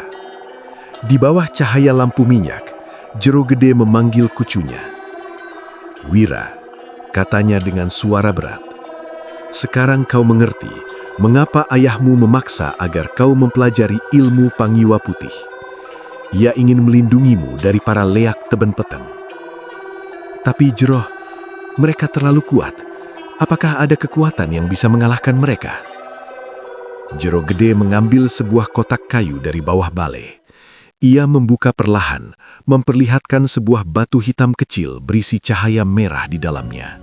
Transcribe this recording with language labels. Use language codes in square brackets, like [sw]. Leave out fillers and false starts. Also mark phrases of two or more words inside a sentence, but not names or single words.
[id] Di bawah cahaya lampu minyak, Jero Gede memanggil cucunya. Wira, katanya dengan suara berat. Sekarang kau mengerti mengapa ayahmu memaksa agar kau mempelajari ilmu Pangiwa Putih. Ia ingin melindungimu dari para leak teben peteng. Tapi Jero, mereka terlalu kuat. Apakah ada kekuatan yang bisa mengalahkan mereka? Jero Gede mengambil sebuah kotak kayu dari bawah balai. Ia membuka perlahan, memperlihatkan sebuah batu hitam kecil berisi cahaya merah di dalamnya.